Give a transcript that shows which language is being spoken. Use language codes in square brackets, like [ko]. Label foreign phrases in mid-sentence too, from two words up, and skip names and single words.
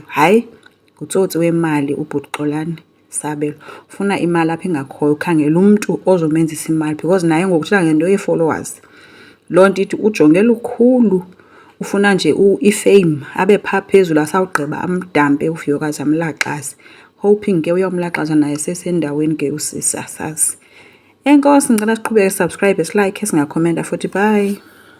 [xh] Hayi, ngutsotsi wemali ubhuti Xolani Sabelo. Ufuna imali apha ingakhoyo, ukhangela umntu ozomenzisa imali because naye ngokuthila ngento ye-followers. Loo nto ithi ujongela ukhulu ufuna nje ifame abe phaa phezulu asawugqiba amdampe uVuyokazi amlaxaze. Hoping ke uyomlaxaza naye sesendaweni ke usisi asazi. Enkosi ngicela siqhubeke [en] subscribe, like, [xh] singakhomenta futhi bye.